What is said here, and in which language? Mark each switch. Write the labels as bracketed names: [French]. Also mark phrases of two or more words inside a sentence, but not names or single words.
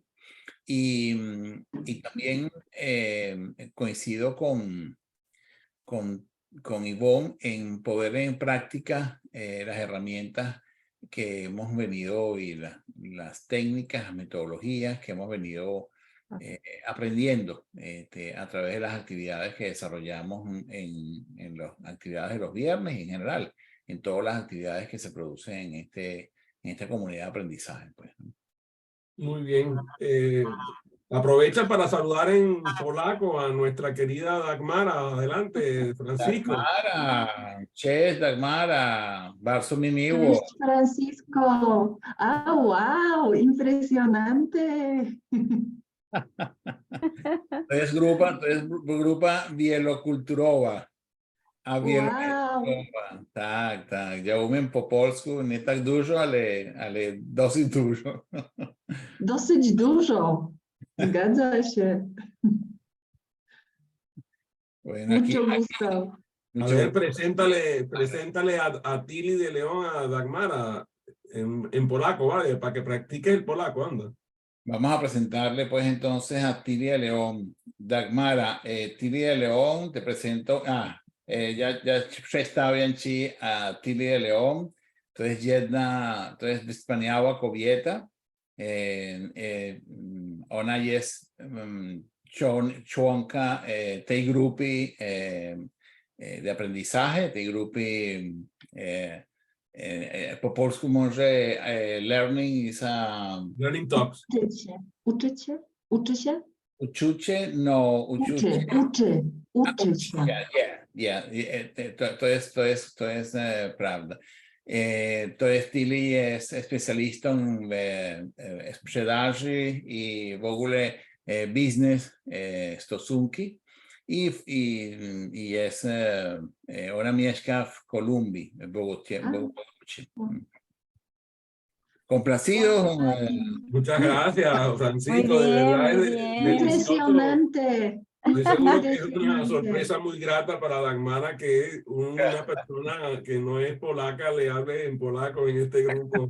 [Spanish] Y también coincido con Ivonne en poner en práctica las herramientas que hemos venido y las técnicas, las metodologías que hemos venido aprendiendo a través de las actividades que desarrollamos en las actividades de los viernes y en general en todas las actividades que se producen en esta comunidad de aprendizaje. Pues, ¿no? Muy bien. Aprovecha para saludar en polaco a nuestra querida Dagmara. Adelante, Francisco. [Polish] Dagmara, cześć Dagmara, bardzo mi miło. Cześć Francisco. Ah, wow, impresionante. To jest grupa wielokulturowa. A wielokulturowa. Tak, tak. Ja umiem po polsku nie tak dużo, ale dosyć dużo. Dosyć dużo. Zgadza się. [Spanish] Bueno, Mucho gusto. A ver, preséntale a Tili de León, a Dagmara, en polaco, ¿vale? Para que practique el polaco, anda. Vamos a presentarle pues entonces a Tili de León. Dagmara, Tili de León, te presento. [Polish] Ya przedstawiam ci a Tili de León. To jest wspaniała kobieta. Ona jest członka tej grupy [Spanish] de aprendizaje, [Polish] tej grupy po polsku może [English] learning is a... [Polish] Learning Talks. Uczy się? Uczucie? No, uczucie. Uczy się. To jest prawda. To jest Tili jest specjalistą w sprzedaży i w ogóle biznes, stosunki. [Spanish] y es [Polish] Ona mieszka w Kolumbii, [Spanish] en Bogotá. wow. Complacido. Muchas gracias, Muy Francisco. De bien, verdad muy es bien. delicioso. Impresionante. Estoy seguro que es una Impresionante. sorpresa muy grata para Dagmara que una persona que no es polaca le hable en polaco en este grupo.